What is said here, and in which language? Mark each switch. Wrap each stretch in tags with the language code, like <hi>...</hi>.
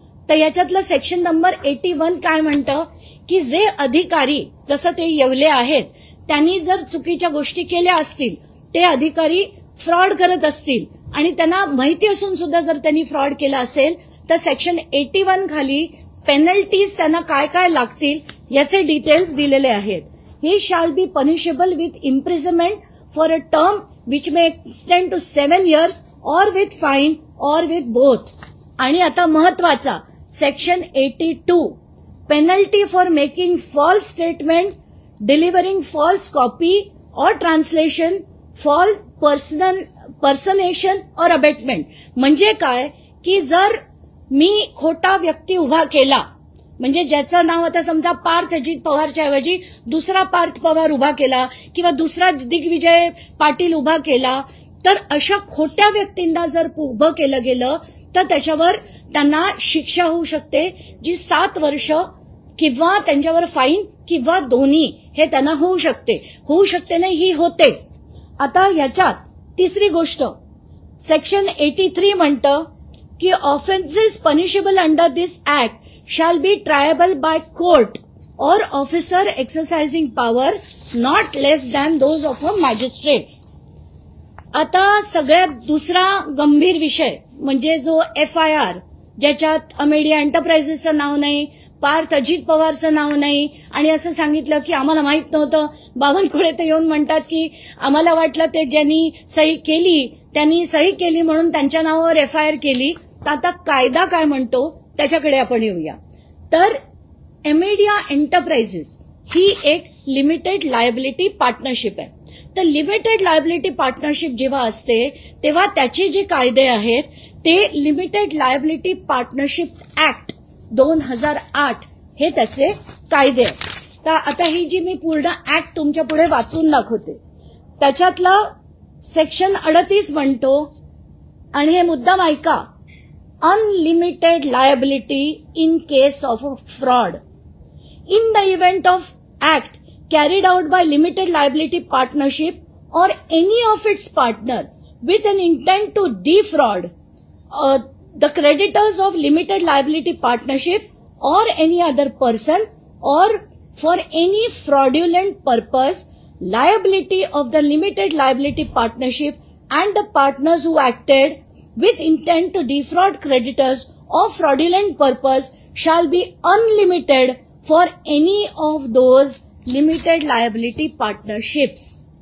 <mr>तर याच्यातलं section number 81 काय म्हणतं की जे अधिकारी, जसं ते येवले आहेत, त्यांनी जर चुकीच्या गोष्टी केल्या असतील, ते अधिकारी फ्रॉड करत असतील आणि त्यांना माहिती असून सुद्धा जर त्यांनी फ्रॉड केला असेल तर सेक्शन 81 खाली पेनल्टीज त्यांना काय काय लागतील याचे डिटेल्स दिलेले आहेत.</mr> <en>He shall be punishable with imprisonment for a term which may extend to 7 years or with fine or with both.</en> <mr>आणि आता महत्वाचा</mr> <en>Section 82, penalty for making false statement, delivering false copy or translation, false personation or abetment.</en> <mr>म्हणजे काय की जर मी खोटा व्यक्ती उभा केला, म्हणजे ज्याचं नाव आता समजा पार्थ अजित पवारच्या ऐवजी दुसरा पार्थ पवार उभा केला किंवा दुसरा दिग्विजय पाटील उभा केला, तर अशा खोट्या व्यक्तींना जर उभं केलं गेलं तर त्याच्यावर त्यांना शिक्षा होऊ शकते, जी 7 वर्ष किंवा त्यांच्यावर फाईन किंवा दोन्ही हे त्यांना होऊ शकते नाही, ही होते. आता याच्यात तिसरी गोष्ट सेक्शन 83 म्हणतं की</mr> <en>Offences punishable under this act shall be triable by court or officer exercising power not less than those of a magistrate.</en> <mr>आता सगळ्यात दुसरा गंभीर विषय म्हणजे जो FIR, ज्याच्यात अमेडिया एंटरप्राइजेसचं नाव नाही, पार्थ अजित पवारचं नाव नाही, आणि असं सांगितलं की आम्हाला माहित नव्हतं. बावनकुळे तर येऊन म्हणतात की आम्हाला वाटलं ते ज्यांनी सही केली त्यांनी सही केली म्हणून त्यांच्या नावावर FIR केली. तर आता कायदा काय म्हणतो त्याच्याकडे आपण येऊया. तर अमेडिया एंटरप्राइजेस ही एक लिमिटेड लायबिलिटी पार्टनरशिप आहे. तर लिमिटेड लायबिलिटी पार्टनरशिप जेव्हा असते तेव्हा त्याचे जे कायदे आहेत ते लिमिटेड लायबिलिटी पार्टनरशिप ऍक्ट 2008 हे त्याचे कायदे आहेत. तर आता ही जी मी पूर्ण ऍक्ट तुमच्या पुढे वाचून दाखवते, त्याच्यातला सेक्शन 38 म्हणतो, आणि हे मुद्दाम ऐका,</mr> <en>unlimited liability in case of a fraud. In the event of act carried out by limited liability partnership or any of its partner with an intent to defraud the creditors of limited liability partnership or any other person or for any fraudulent purpose, liability of the limited liability partnership and the partners who acted with intent to defraud creditors of fraudulent purpose shall be unlimited for any of those limited liability partnerships.</en>